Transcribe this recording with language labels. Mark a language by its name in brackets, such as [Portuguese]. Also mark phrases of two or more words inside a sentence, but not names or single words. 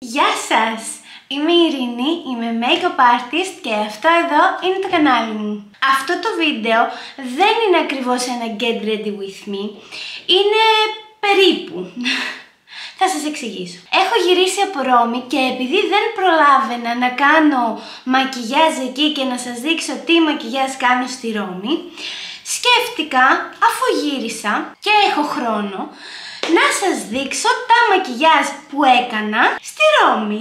[Greek] Γεια σας! Είμαι η Ειρήνη, είμαι [English] make-up artist [Greek] και αυτό εδώ είναι το κανάλι μου. Αυτό το βίντεο δεν είναι ακριβώς ένα [English] get ready with me, [Greek] είναι περίπου. Θα σας εξηγήσω. Έχω γυρίσει από Ρώμη και επειδή δεν προλάβαινα να κάνω μακιγιάζ εκεί και να σας δείξω τι μακιγιάζ κάνω στη Ρώμη, σκέφτηκα, αφού γύρισα και έχω χρόνο, να σας δείξω τα μακιγιάζ που έκανα στη Ρώμη.